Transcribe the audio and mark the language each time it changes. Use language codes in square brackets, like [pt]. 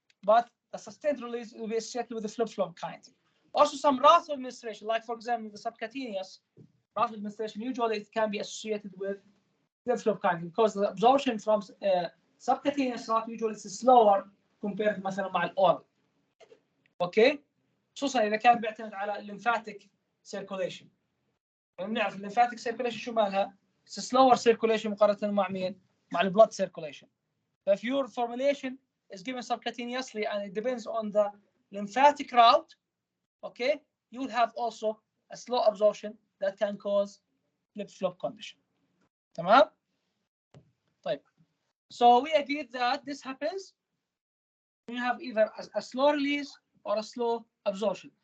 [en] But a sustained release will be associated with the flip-flop kinetic. Also, some route of administration, like for example, the subcutaneous route of administration, usually it can be associated with flip-flop kinetic because the absorption from subcutaneous route usually is slower compared [ar] مثلا مع الاورال. اوكي؟ خصوصا اذا كان بيعتمد على الليمفاتيك سيركوليشن. بنعرف الليمفاتيك سيركوليشن شو مالها؟ [en] It's a slower circulation [ar] مقارنة مع مين؟ مع البلد circulation. [en] If your formulation is given subcutaneously and it depends on the lymphatic route, okay, you will have also a slow absorption that can cause flip-flop condition. [ar] تمام؟ طيب. [en] So we agreed that this happens when you have either a slow release or a slow absorption.